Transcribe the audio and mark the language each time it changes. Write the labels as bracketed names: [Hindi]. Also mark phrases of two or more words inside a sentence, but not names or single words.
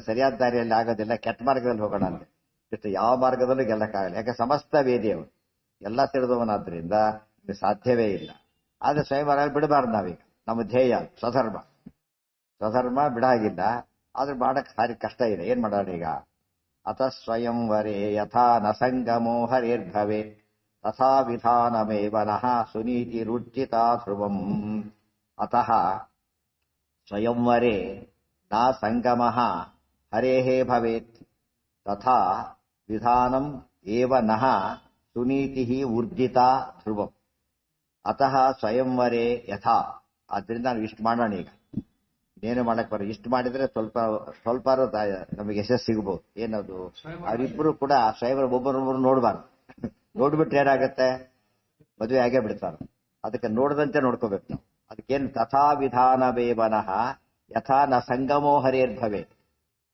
[Kannada] ಸರಿಯಾದ ದಾರಿಯಲ್ಲಿ ಆಗೋದಿಲ್ಲ, ಕೆಟ್ಟ ಮಾರ್ಗದಲ್ಲಿ ಹೋಗೋಣ ಅಂತ. ಕೃಷ್ಣ ಯಾವ ಮಾರ್ಗದಲ್ಲೂ ಗೆಲ್ಲಕ್ಕಾಗಲ್ಲ. ಯಾಕೆ? ಸಮಸ್ತ ವೇದಿಯವನು, ಎಲ್ಲ ತಿಳಿದವನಾದ್ರಿಂದ ಸಾಧ್ಯವೇ ಇಲ್ಲ. ಆದ್ರೆ ಸ್ವಯಂವರ ಬಿಡಬಾರ್ದು ನಾವೀಗ. ನಮ್ಮ ಧ್ಯೇಯ ಸ್ವಧರ್ಮ ಬಿಡಾಗಿಲ್ಲ. ಆದ್ರೆ ಮಾಡಕ್ ಸಾರಿ ಕಷ್ಟ ಇದೆ. ಏನ್ ಮಾಡೋಣ ಈಗ? [Sanskrit] ಅಥ ಸ್ವಯಂವರೇ ಯಥಾ ನ ಸಂಗಮೋ ಹರೇರ್ಭವೇ ತಥಾ ವಿಧಾನಮೇವ ನಃ ಸುನೀತಿ ರುಚಿತಾ ಧ್ರುವಂ. ಅತಃ ಸ್ವಯಂವರೇ ನ ಸಂಗಮಃ ಹರೇಃ ಭವೇತ್ ತಥಾ ವಿಧಾನಂ ಏವ ನಃ ಸುನೀತಿ ಊರ್ಜಿತಾ ಧ್ರುವಂ. ಅತಃ ಸ್ವಯಂವರೇ ಯಥಾ. [Kannada] ಆದ್ರಿಂದ ನಾವು ಇಷ್ಟು ಮಾಡೋಣ ಈಗ. ಇನ್ನೇನು ಮಾಡಕ್ ಬರ. ಇಷ್ಟು ಮಾಡಿದ್ರೆ ಸ್ವಲ್ಪ ನಮಗೆ ಯಶಸ್ಸು ಸಿಗಬಹುದು. ಏನದು? ಅವರಿಬ್ರು ಕೂಡ ಸ್ವಯಂವರ ಒಬ್ಬರೊಬ್ಬರು ನೋಡ್ಬಾರ್ದು. ನೋಡ್ಬಿಟ್ರೆ ಏನಾಗತ್ತೆ? ಮದುವೆ ಆಗೇ ಬಿಡ್ತಾರೆ. ಅದಕ್ಕೆ ನೋಡದಂತೆ ನೋಡ್ಕೋಬೇಕು ನಾವು. ಅದಕ್ಕೇನು? [Sanskrit] ತಥಾ ವಿಧಾನವೇವನಃ ಯಥಾ ನ ಸಂಗಮೋ ಹರೇರ್ಭವೆ.